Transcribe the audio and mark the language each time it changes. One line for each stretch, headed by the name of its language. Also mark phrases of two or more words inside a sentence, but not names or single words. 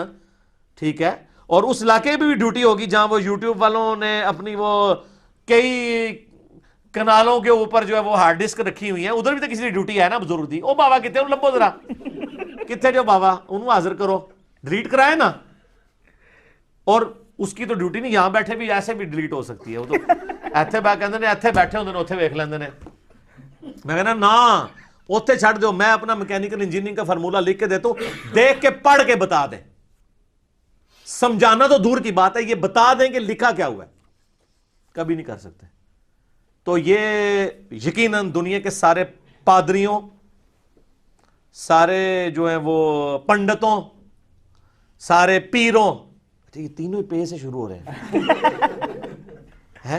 Urdu: ٹھیک ہے, اور اس علاقے میں بھی ڈیوٹی ہوگی جہاں وہ یوٹیوب والوں نے اپنی وہ کئی کنالوں کے اوپر جو ہے وہ
English: hard disk
Urdu: رکھی ہوئی ہیں, ادھر بھی تو کسی کی ڈیوٹی ہے نا بزرگ دی. او بابا کتنے لبو ذرا, کتنے جو بابا انہوں حاضر کرو, ڈیلیٹ کرائے نا. اور اس کی تو ڈیوٹی نہیں, یہاں بیٹھے بھی ایسے بھی ڈیلیٹ ہو سکتی ہے,
Punjabi: وہ تو ایتھے ایتھے بیٹھے ہوندے نے اوتھے ویکھ لیندے نے. میں کہنا نا اوتھے چھڈ دو,
Urdu: میں اپنا
English: mechanical engineering
Urdu: کا فارمولا لکھ کے دیتا ہوں, دیکھ کے پڑھ کے بتا دیں. سمجھانا تو دور کی بات ہے, یہ بتا دیں کہ لکھا کیا ہوا ہے, کبھی نہیں کر سکتے. تو یہ یقیناً دنیا کے سارے پادریوں, سارے جو ہیں وہ پنڈتوں, سارے پیروں, یہ تینوں پے سے شروع ہو رہے ہیں